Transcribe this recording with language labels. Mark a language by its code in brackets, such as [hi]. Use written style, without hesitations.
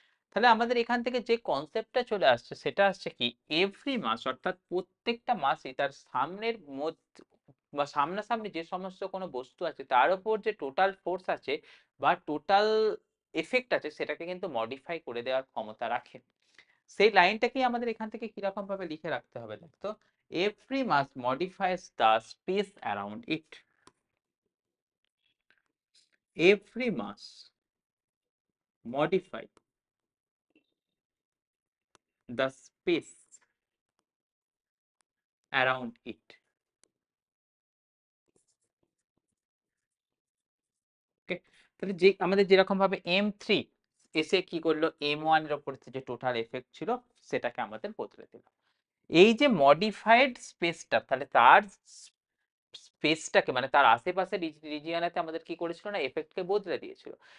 [bn] তাহলে আমাদের এখান থেকে যে কনসেপ্টটা চলে আসছে সেটা আসছে কি, [en] every moss [bn] অর্থাৎ প্রত্যেকটা মাসই তার সামনের মধ্যে বা সামনাসামনি যে সমস্ত কোনো বস্তু আছে তার উপর যে টোটাল ফোর্স আছে বা টোটাল এফেক্ট আছে সেটাকে কিন্তু মডিফাই করে দেওয়ার ক্ষমতা রাখে। সেই লাইনটাকেই আমাদের এখান থেকে কিরকম ভাবে লিখে রাখতে হবে দেখতো, [en] Every moss modifies the space around it, every moss modify the space around it. [bn] ওকে, তাহলে যে আমাদের যেরকম ভাবে M3 এসে কি করলো, M1 এর উপর যে টোটাল এফেক্ট ছিল সেটাকে আমাদের বদলে দিল। এই যে মডিফাইড স্পেসটা, তাহলে তার স্পেসটাকে মানে তার আশেপাশের রিজিয়নেতে আমাদের কি করেছিল না, এফেক্টকে বদলে দিয়েছিল।